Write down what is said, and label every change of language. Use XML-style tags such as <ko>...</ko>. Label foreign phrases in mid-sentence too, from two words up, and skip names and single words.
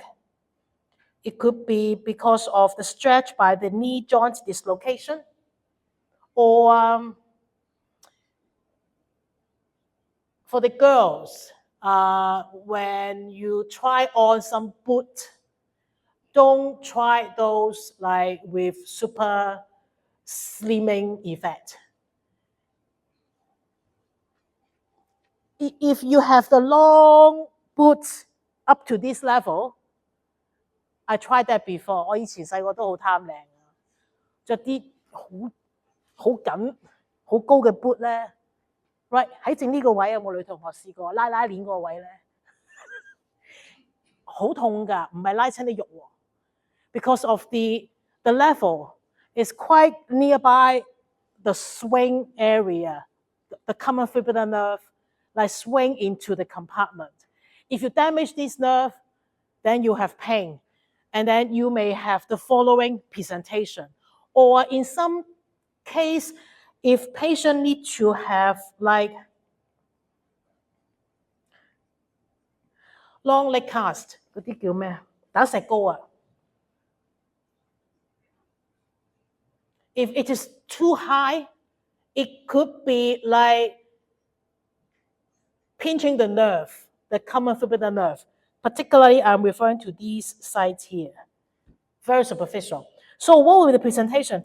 <en>It could be because of the stretch by the knee joint dislocation, or for the girls, when you try on some boot, don't try those like with super slimming effect. If you have the long boots up to this level, I tried that before.</en> <yue>我以前細個都好貪靚，着啲好緊、好高嘅 boot 咧 ，right 喺正呢個位有冇女同學試過拉鏈嗰個位咧？好痛㗎，唔係拉親啲肉喎。</yue> <en>Because of the level is quite nearby the swing area, the common fibular nerve, like swing into the compartment. If you damage this nerve, then you have pain. And then you may have the following presentation. Or in some case, if patient need to have like long leg cast,</en> <yue>嗰啲叫咩？打石膏啊。</yue> <en>If it is too high, it could be like pinching the nerve, the common fibular nerve. Particularly, I'm referring to these sites here. Very superficial. So what will be the presentation?</en>